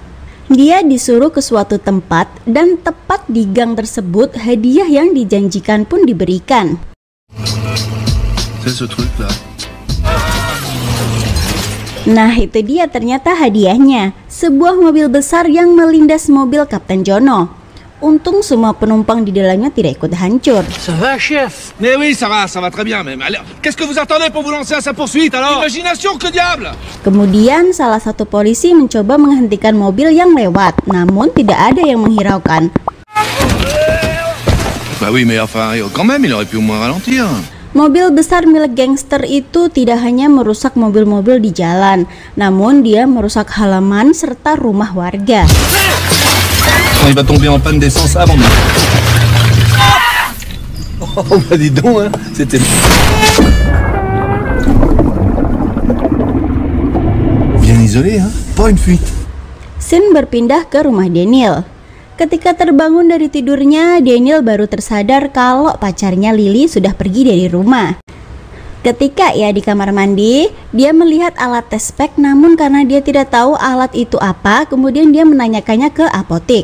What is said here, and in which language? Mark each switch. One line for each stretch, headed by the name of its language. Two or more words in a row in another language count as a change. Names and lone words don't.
Indonesian: Dia disuruh ke suatu tempat dan tepat di gang tersebut hadiah yang dijanjikan pun diberikan. Nah itu dia ternyata hadiahnya, sebuah mobil besar yang melindas mobil Kapten Jono. Untung semua penumpang di dalamnya tidak ikut hancur.
French: Ça va, chef? Mais oui, ça va très bien même. Alors, qu'est-ce que vous attendez pour vous lancer à sa poursuite alors? Imagination, que diable!
Indonesian: Kemudian salah satu polisi mencoba menghentikan mobil yang lewat, namun tidak ada yang menghiraukan.
French: Bah oui, mais enfin, quand même, il aurait pu au moins ralentir.
Indonesian: Mobil besar milik gangster itu tidak hanya merusak mobil-mobil di jalan, namun dia merusak halaman serta rumah warga.
French: Il va tomber en panne d'essence avant nous. Oh bah dis donc, hein, c'était... Bien isolé, hein? Pas une fuite.
Indonesian: Scene berpindah ke rumah Daniel. Ketika terbangun dari tidurnya, Daniel baru tersadar kalau pacarnya Lily sudah pergi dari rumah. Ketika ia di kamar mandi, dia melihat alat tes spek, namun karena dia tidak tahu alat itu apa, kemudian dia menanyakannya ke apotek.